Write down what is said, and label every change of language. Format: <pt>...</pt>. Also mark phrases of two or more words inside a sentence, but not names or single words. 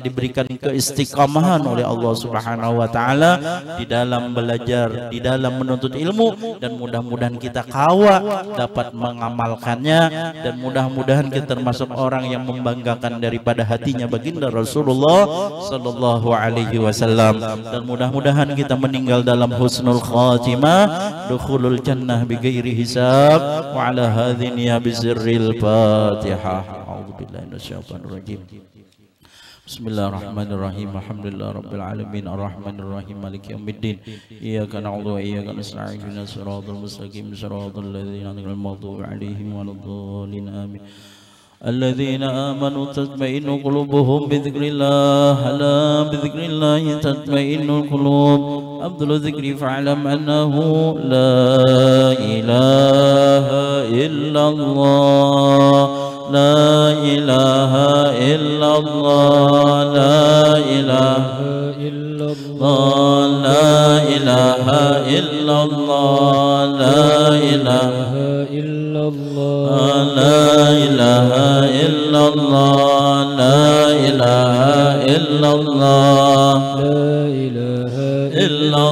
<id>diberikan keistiqamahan oleh Allah</id> <ar>سبحانه وتعالى</ar> <id>di dalam belajar, di dalam menuntut ilmu, dan mudah-mudahan kita kawa dapat mengamalkan, dan mudah-mudahan kita termasuk orang yang membanggakan daripada hatinya baginda Rasulullah</id> <ar>صلى الله عليه وسلم,</ar> <id>dan mudah-mudahan kita meninggal dalam</id> <ar>حسن الخاتمة دخول الجنة بغير حساب وعلى هذه النية بسر الفاتحة. أعوذ بالله من الشيطان الرجيم. بسم الله الرحمن الرحيم. الحمد لله رب العالمين الرحمن الرحيم مالك يوم الدين. إياك نعبد وإياك نستعين. اهدنا الصراط المستقيم صراط الذين أنعمت عليهم ولا الضالين. Amin. الذين آمنوا وتطمئن قلوبهم بذكر الله، ألا بذكر الله تطمئن القلوب. أفضل الذكر فاعلم أنه لا إله إلا الله. لا إله إلا الله، لا إله إلا الله، لا إله إلا الله، لا إله إلا الله، لا إله إلا الله، لا إله إلا الله، لا إله إلا الله.</ar>